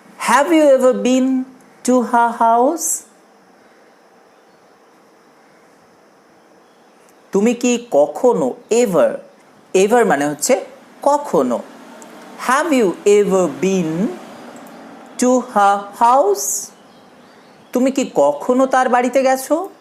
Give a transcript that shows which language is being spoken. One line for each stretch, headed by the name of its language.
English: Have you ever been to her house?
Bangla: তুমি কি কখনো, এভার, এভার মানে হচ্ছে কখনো।
English: Have you ever been to her house?
Bangla: তুমি কি কখনো তার বাড়িতে গেছো?